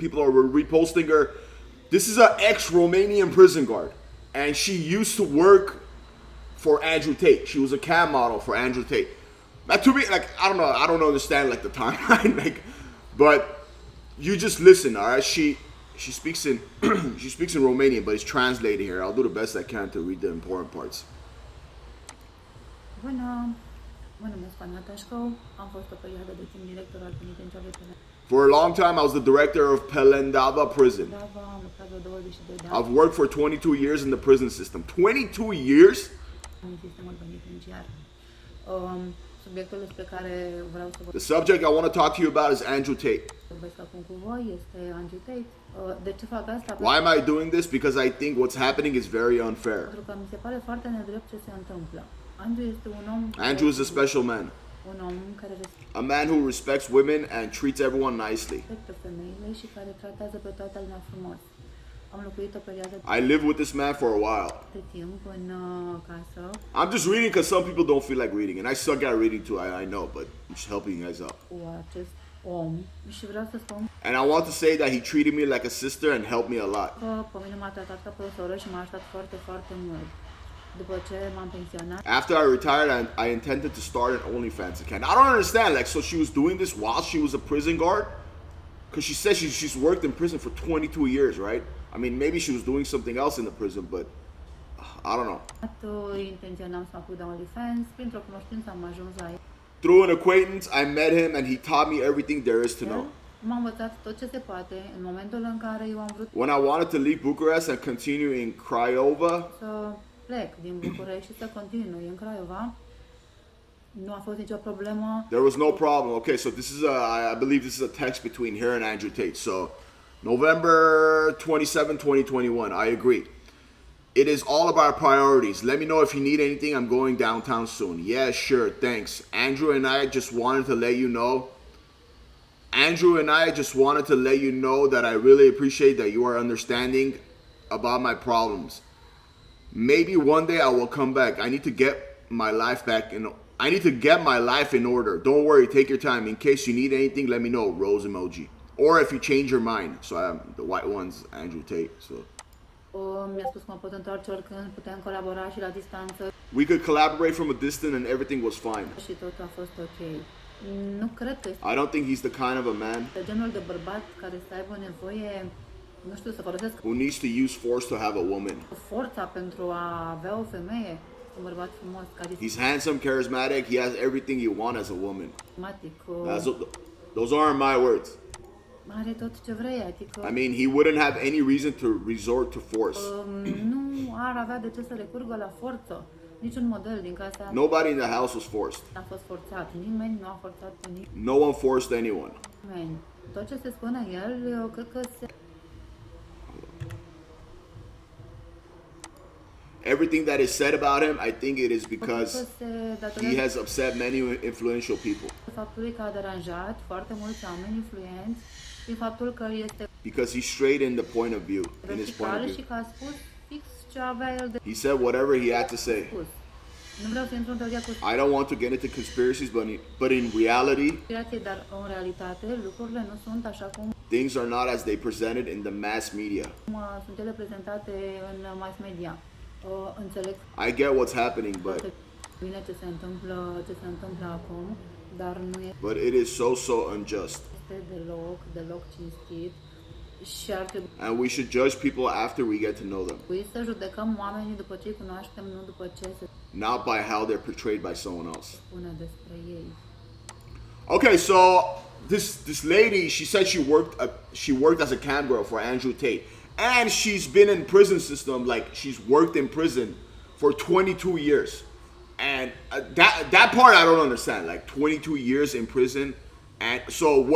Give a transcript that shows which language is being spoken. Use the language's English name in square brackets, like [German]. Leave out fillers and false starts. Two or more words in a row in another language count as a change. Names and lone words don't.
[English] People are reposting her. This is an ex-Romanian prison guard, and she used to work for Andrew Tate. She was a cam model for Andrew Tate. Like, to me, like, I don't know, I don't understand like the timeline, like, but you just listen, all right? She speaks in she speaks in Romanian, but it's translated here. I'll do the best I can to read the important parts. [Romanian] Bună, mă numesc Ana Tașcău, am fost o perioadă de timp director al penitenciarului Pelendava. [English] For a long time, I was the director of Pelendava Prison. [Romanian] Am lucrat vreo 22 de ani [English] I've worked for 22 years in the prison system. 22 years? [Romanian] în sistemul penitenciar. Subiectul despre care vreau să [English] The subject I want to talk to you about is Andrew Tate. [Romanian] vorbesc acum cu voi este Andrew Tate. De ce fac asta? [English] Why am I doing this? Because I think what's happening is very unfair. [Romanian] Pentru că mi se pare foarte nedrept ce se întâmplă. Andrew este un om [English] Andrew is a special man. [Romanian] un om care [English] A man who respects women and treats everyone nicely. [Romanian] respectă femeile și care tratează pe toată lumea frumos. Am locuit o perioadă [English] I lived with this man for a while. [Romanian] de timp în casă [English] I'm just reading because some people don't feel like reading, and I suck at reading too, I know, but I'm just helping you guys out. [Romanian] cu acest om și vreau să spun [English] And I want to say that he treated me like a sister and helped me a lot. [Romanian] că pe mine m-a tratat ca pe o soră și m-a ajutat foarte, foarte mult. După ce m-am pensionat, [English] After I retired, I intended to start an OnlyFans account. I don't understand, like, so she was doing this while she was a prison guard? Because she said she's worked in prison for 22 years, right? I mean, maybe she was doing something else in the prison, but I don't know. [Romanian] intenționam să mă apuc de OnlyFans, printr-o cunoștință am ajuns la el. [English] Through an acquaintance, I met him and he taught me everything there is to know. [Romanian] M-a învățat tot ce se poate în momentul în care eu am vrut [English] When I wanted to leave Bucharest and continue in Craiova, [Romanian] să plec din București și să continui în Craiova. Nu a fost nicio problemă. [English] there was no problem. Okay, so this is I believe this is a text between her and Andrew Tate. So, November 27, 2021. I agree. It is all about priorities. Let me know if you need anything. I'm going downtown soon. Yeah, sure. Thanks. Andrew and I just wanted to let you know. Andrew and I just wanted to let you know that I really appreciate that you are understanding about my problems. Maybe one day I will come back. I need to get my life back in. I need to get my life in order. Don't worry. Take your time. In case you need anything, let me know. Rose emoji. Or if you change your mind. So the white one's Andrew Tate. So [Romanian] Mi-a spus că mă pot întoarce oricând, putem colabora și la distanță [English] we could collaborate from a distance and everything was fine. [Romanian] și totul a fost ok. Nu cred că este [English] I don't think he's the kind of a man [Romanian] genul de bărbat care să aibă nevoie, nu știu, să folosesc [English] who needs to use force to have a woman. [Romanian] forța pentru a avea o femeie, un bărbat frumos, [English] He's handsome, charismatic. He has everything you want as a woman. [Romanian] carismatic, [English] Those aren't my words. [Romanian] are tot ce vrei, adică [English] I mean, he wouldn't have any reason to resort to force. [Romanian] nu ar avea de ce să recurgă la forță. Niciun model din casa [English] Nobody in the house was forced. [Romanian] a fost forțat. Nimeni nu a forțat pe [English] No one forced anyone. [Romanian] nimeni. Tot ce se spune el, eu cred că se [English] Everything that is said about him, I think it is because he [Romanian] datorează [English] has upset many influential people. [Romanian] faptului că a deranjat foarte mulți oameni influenți și faptul că este [English] Because he's straight in the point of view, in his point [Romanian] vertical [English] of [Romanian] și [English] view. [Romanian] că a spus fix ce avea el de [English] He said whatever he had to say. [Romanian] spus. Nu vreau să intru în teoria [English] I don't want to get into conspiracies, but in reality, [Romanian] conspirației, dar în realitate lucrurile nu sunt așa cum [English] things are not as they presented in the mass media. [Romanian] sunt ele prezentate în mass media. Înțeleg [English] I get what's happening, [Romanian] foarte bine ce se întâmplă acum, dar nu [English] but it is so unjust. [Romanian] este deloc cinstit și ar trebui [English] And we should judge people after we get to know them, [Romanian] să judecăm oamenii după ce îi cunoaștem, nu după ce se [English] not by how they're portrayed by someone else. [Romanian] spune despre ei. [English] Okay, so this lady, she said she worked as a cam girl for Andrew Tate, and she's been in prison system, like she's worked in prison for 22 years, and that part I don't understand. Like 22 years in prison, and so what?